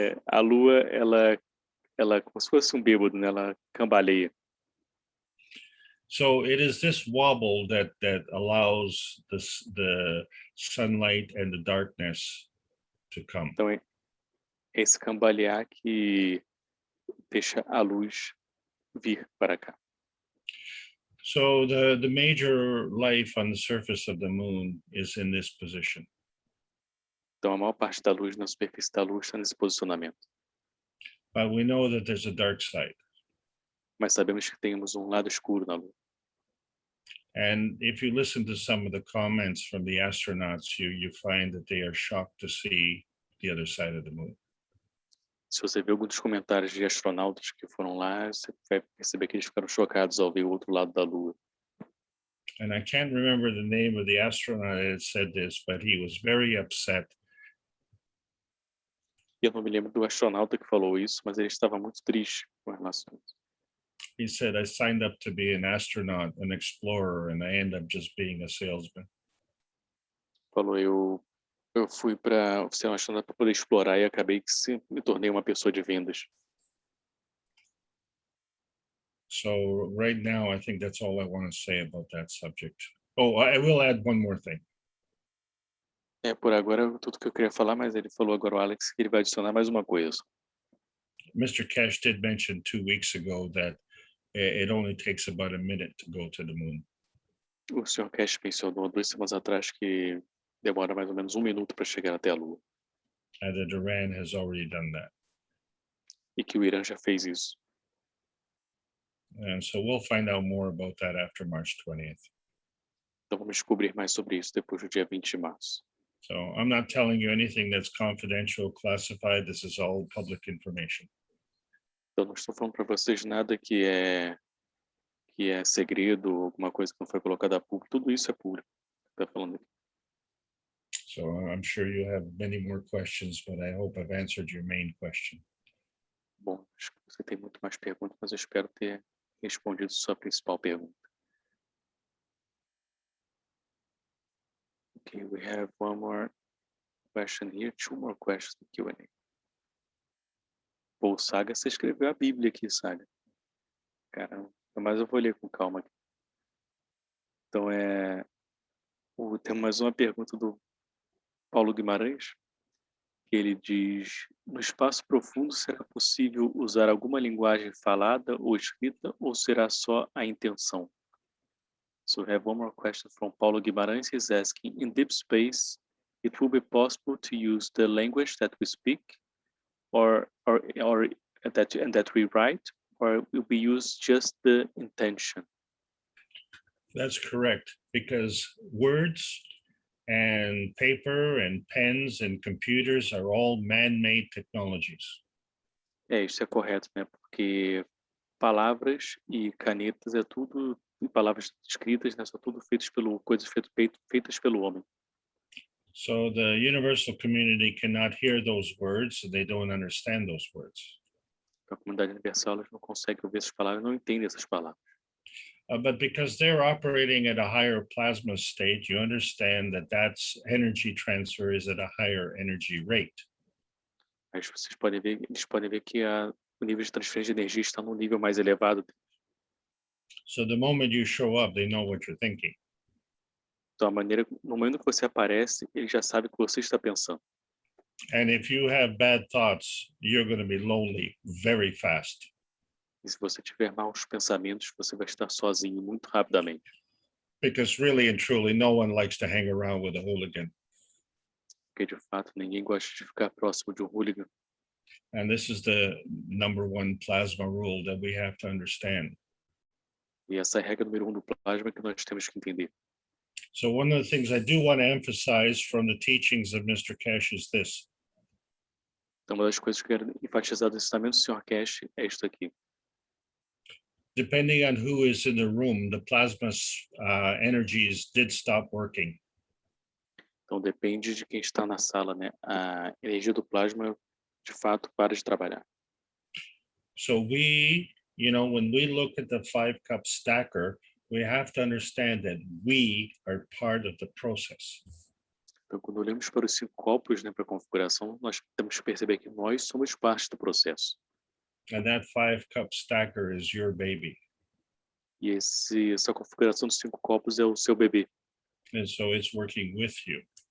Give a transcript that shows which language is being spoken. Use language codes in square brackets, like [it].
[pt] A lua, ela como se fosse um bêbado, né? Ela cambaleia. [en] So it is this wobble that allows the sunlight and the darkness to come. [pt] Então é esse cambalear que deixa a luz vir para cá. [en] So the major life on the surface of the moon is in this position. [pt] Então a maior parte da luz na superfície da luz está nesse posicionamento. [en] But we know that there's a dark side. [pt] Mas sabemos que temos um lado escuro na lua. [en] And if you listen to some of the comments from the astronauts, you find that they are shocked to see the other side of the moon. [pt] Se você ver alguns comentários de astronautas que foram lá, você vai perceber que eles ficaram chocados ao ver o outro lado da lua. [en] And I can't remember the name of the astronaut that said this, but he was very upset. [pt] Eu não me lembro do astronauta que falou isso, mas ele estava muito triste com relação a isso. [en] He said, I signed up to be an astronaut, an explorer, and I end up just being a salesman. [pt] Falou, eu fui para ser um astronauta para poder explorar e acabei que me tornei uma pessoa de vendas. [en] So right now, I think that's all I want to say about that subject. Oh, I will add one more thing. [pt] Por agora tudo que eu queria falar, mas ele falou agora, o Alex, que ele vai adicionar mais uma coisa. [en] Mr. Keshe did mention 2 weeks ago that it only takes about a minute to go to the moon. [pt] O Sr. Keshe mencionou 2 semanas atrás que demora mais ou menos 1 minuto para chegar até a Lua. [en] And that Iran has already done that. [pt] E que o Irã já fez isso. [en] And so we'll find out more about that after March 20th. [pt] Então vamos descobrir mais sobre isso depois do dia 20 de março. [en] So I'm not telling you anything that's confidential, classified. This is all public information. [pt] Então não estou falando para vocês nada que é segredo, alguma coisa que não foi colocada a público. Tudo isso é público. Tá falando aqui. [en] So I'm sure you have many more questions, but I hope I've answered your main question. [pt] Bom, acho que você tem muito mais perguntas, mas eu espero ter respondido sua principal pergunta. [en] Okay, we have one more question here, 2 more questions in Q&A. [pt] Pô, Saga, você escreveu a Bíblia aqui, Saga. Caramba, mas eu vou ler com calma aqui. Então tem mais uma pergunta do Paulo Guimarães, que ele diz: no espaço profundo será possível usar alguma linguagem falada ou escrita ou será só a intenção? [en] So we have one more question from Paulo Guimarães. He's asking, in deep space, it will be possible to use the language that we speak or that we write, or will be used just the intention? That's correct, because words and paper and pens and computers are all man-made technologies. [pt] Isso é correto, né? Porque palavras e canetas é tudo, e palavras escritas, né? São tudo coisas feitas pelo homem. [en] So the universal community cannot hear those words, so they don't understand those words. [pt] A comunidade universal elas não consegue ouvir essas palavras, não entende essas palavras. [en] But because they're operating at a higher plasma state, you understand that that's energy transfer is at a higher energy rate. [pt] Mas eles podem ver que o nível de transferência de energia está num nível mais elevado. [en] So the moment you show up, they know what you're thinking. [pt] Então, no momento que você aparece, ele já sabe o que você está pensando. [en] And if you have bad thoughts, you're going to be lonely very fast. [pt] E se você tiver maus pensamentos, você vai estar sozinho muito rapidamente. [en] Because really and truly, no one likes to hang around with a hooligan. [pt] Porque, de fato, ninguém gosta de ficar próximo de um hooligan. [en] And this is the #1 plasma rule that we have to understand. [pt] E essa é a regra número 1 do plasma que nós temos que entender. [en] So one of the things I do want to emphasize from the teachings of Mr. Keshe is this. [pt] Então, uma das coisas que eu quero enfatizar do ensinamento do Sr. Keshe é isto aqui. [en] depending on who is in the room, the plasma energies did stop working. [pt] Então depende de quem está na sala, né? A energia do plasma, de fato, para de trabalhar. [en] So we, when we look at the 5-cup stacker, we have to understand that we are part of the process. [pt] Então, quando olhamos para os 5 copos, né, para a configuração, nós temos que perceber que nós somos parte do processo. [en] And that 5-cup stacker is your baby. [pt] E essa configuração dos 5 copos é o seu bebê. [en] And so it's working with you.